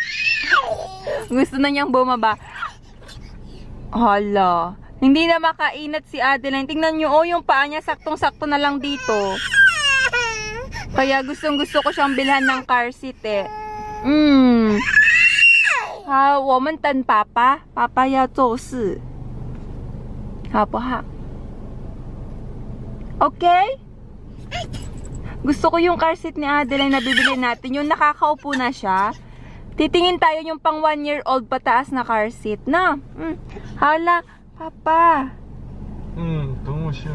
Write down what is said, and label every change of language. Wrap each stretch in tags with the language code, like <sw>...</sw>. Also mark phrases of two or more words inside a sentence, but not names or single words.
<tl>Gusto na niyang bumaba. Hala. Hindi na makainat si Adeline. Tingnan nyo, oh, yung paa niya saktong-sakto na lang dito. Kaya gustong-gusto ko siyang bilhan ng car seat eh. Ha,</tl> <zh>我们等爸爸，爸爸要做事，好不好 ？Okay?</zh> <tl>Gusto ko yung car seat ni Adeline na bibili natin. Yung nakakaupo na siya. Titingin tayo yung pang 1-year-old pataas na car seat na. Hala, papa.</tl> <zh>等我下。</zh>